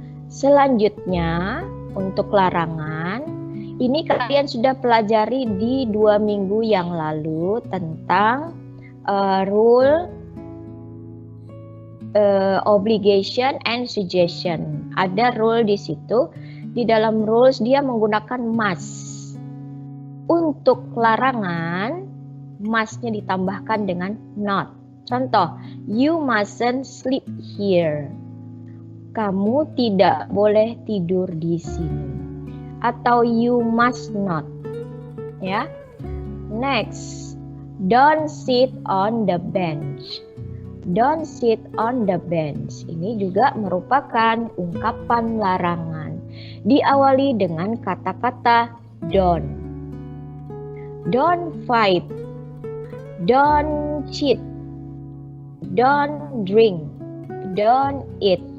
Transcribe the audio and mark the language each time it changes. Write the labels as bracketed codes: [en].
[id] Selanjutnya, untuk larangan, ini kalian sudah pelajari di 2 minggu yang lalu tentang rule, obligation, and suggestion. Ada rule di situ. Di dalam rules dia menggunakan must. Untuk larangan, must-nya ditambahkan dengan not. [en] Contoh, you mustn't sleep here. [id] Kamu tidak boleh tidur di sini. Atau [en] you must not. [id] Ya. [en] Next, don't sit on the bench. Don't sit on the bench. [id] Ini juga merupakan ungkapan larangan. Diawali dengan kata-kata don't. [en] Don't fight. Don't cheat. Don't drink. Don't eat.